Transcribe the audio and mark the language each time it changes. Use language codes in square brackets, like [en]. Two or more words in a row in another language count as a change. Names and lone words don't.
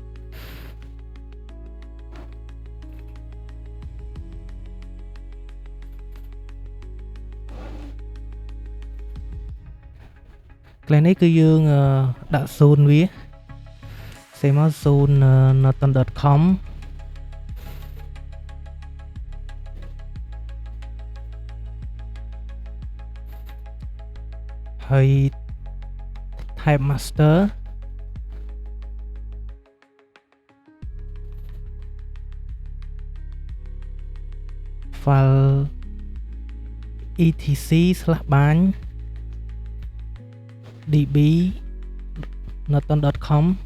[km] កន្លែងនេះគឺយើងដាក់ zone វាសេមក zone norton.com [en] ហើយ type master file etc/bany db norton.com